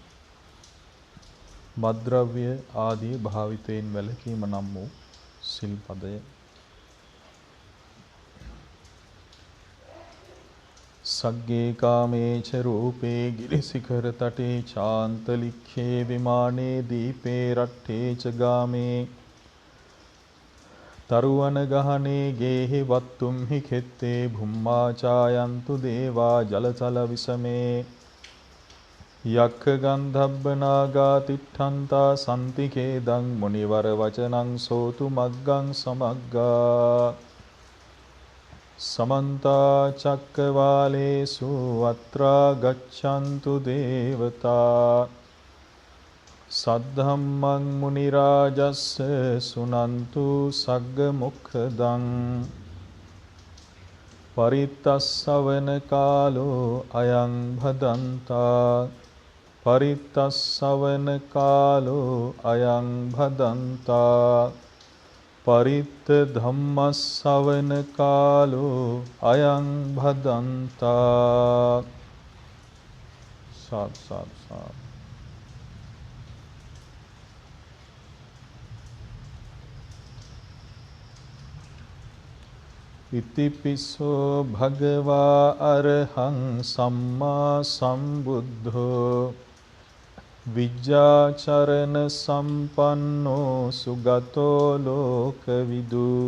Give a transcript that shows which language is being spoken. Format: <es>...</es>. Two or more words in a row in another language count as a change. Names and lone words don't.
<si>මත්ද්‍රව්‍ය ආදී භාවිතයෙන් වැළකීම නම් වූ සිල්පදය,</si> <pi>සග්ගේ කාමේච රූපේ ගිරිසිඛර තටේ චාන්තලික්ඛේ විමානේ දීපේ රට්ඨේ ච ගාමේ තරුවන ගහනේ ගේහි වත්තුම්හි කෙත්තේ භුම්මා චායන්තු දේවා ජලතල විසමේ යක්ඛ ගන්ධබ්බ නාගා තිට්ඨන්තා සම්තිකේ දං මුනිවර වචනං සෝතු මග්ගං සමග්ගා සමන්තා චක්කවාලේසු අත්‍රා ගච්ඡන්තු දේවතා සද්ධම්මං මුනි රාජස්ස සුනන්තු සග්ග මොක්ඛදං පරිත්තස්සවන කාලෝ අයං භදන්තා පරිත්තස්සවන කාලෝ අයං භදන්තා පරිත්ත ධම්මස්සවන කාලෝ අයං භදන්තා සාදු සාදු සාදු. ඉතිපිසෝ භගවා අරහං සම්මා සම්බුද්ධෝ විජ්ජාචරණ සම්පන්නෝ සුගතෝ ලෝකවිදු</pi>